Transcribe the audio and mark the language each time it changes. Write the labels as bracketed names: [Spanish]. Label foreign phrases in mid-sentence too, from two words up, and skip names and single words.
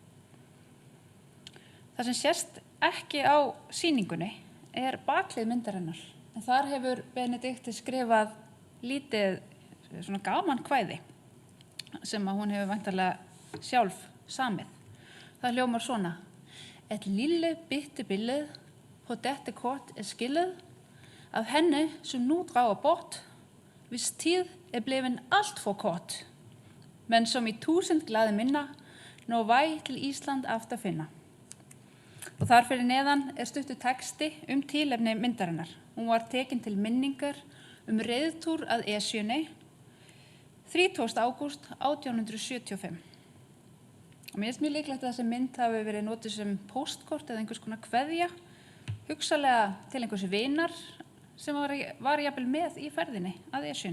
[Icelandic] Það sem sést ekki á sýningunni baklið myndarinnar. En þar hefur Benedikte skrifað lítið svona gaman kvæði sem hún hefur væntanlega sjálf samið. Það hljómar svona. [Danish] Et lille bitte billede på dette kort skillet af henne, som nu drager bort, hvis tid blevet alt for kort, men som i 1000 glade minder når vej til Ísland [Icelandic] aftur finna. Og þar fyrir neðan stuttur texti tilefni myndarinnar. Hún var tekin til minningar reiðtúr að Esjunni 30. ágúst 1875. Og mér finnst mjög líklegt að þessi mynd hafi verið notuð sem póstkort eða einhvers konar kveðja, hugsanlega til einhvers vinar sem var jafnvel með í ferðinni að Esjunni.